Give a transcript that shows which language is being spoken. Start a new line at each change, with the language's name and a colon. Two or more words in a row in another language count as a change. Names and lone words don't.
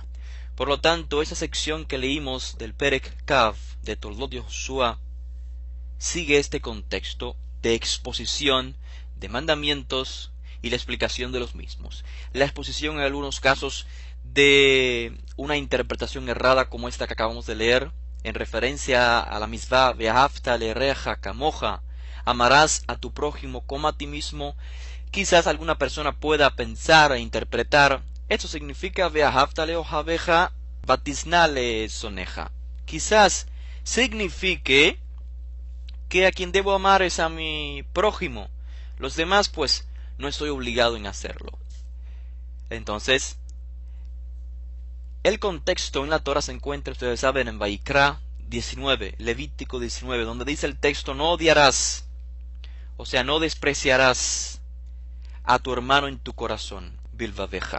Spanish: Por lo tanto, esa sección que leímos del Perek Kav de Toldot Yoshua sigue este contexto de exposición de mandamientos y la explicación de los mismos. La exposición en algunos casos de una interpretación errada como esta que acabamos de leer, en referencia a la misvá
Hebrew: ואהבת לרעך כמוך,
Spanish: amarás a tu prójimo como a ti mismo. Quizás alguna persona pueda pensar e interpretar, esto significa
Hebrew: ואהבת לאוהביך ותשנא לשונאיך.
Spanish: Quizás signifique que a quien debo amar es a mi prójimo. Los demás, pues, no estoy obligado en hacerlo. Entonces, el contexto en la Torah se encuentra, ustedes saben, en Vaikra 19, Levítico 19, donde dice el texto, no odiarás, o sea, no despreciarás a tu hermano en tu corazón, bilvaveja.